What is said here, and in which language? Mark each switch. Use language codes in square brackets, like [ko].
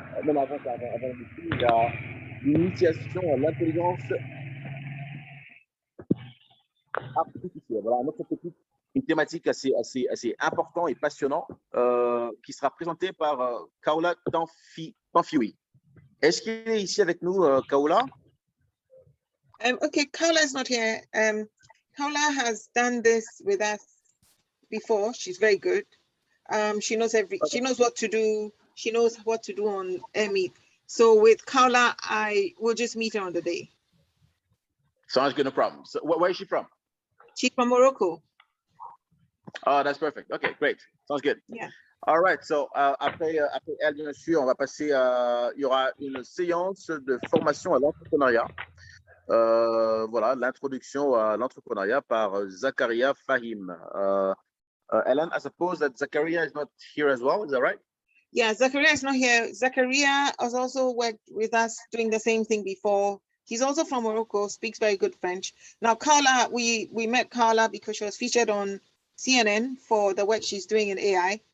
[fr] Même avant le discours, il y a une initiation à l'intelligence artificielle. Voilà, notre petite une thématique assez importante et passionnante qui sera présentée par Kaola Tanfiwi. Est-ce qu'il est ici avec nous, Kaola? [en] Okay, Kaola is not here. Kaola has done this with us before. She's very good. She knows she knows what to do. She knows what to do on Meet. So with Kaola, I will just meet her on the day. Sounds good, no problem. So where is she from? She's from Morocco. Oh, that's perfect. Okay, great. Sounds good. Yeah. All right. [fr] So après elle, bien sûr, on va passer. Il y aura une séance de formation à l'entrepreneuriat. Voilà, l'introduction à l'entrepreneuriat par Zakaria Fahim. [en] Ellen, I suppose that Zakaria is not here as well. Is that right? Yeah, Zakaria is not here. Zakaria has also worked with us doing the same thing before. He's also from Morocco, speaks very good French. Now, Carla, we met Carla because she was featured on CNN for the work she's doing in AI.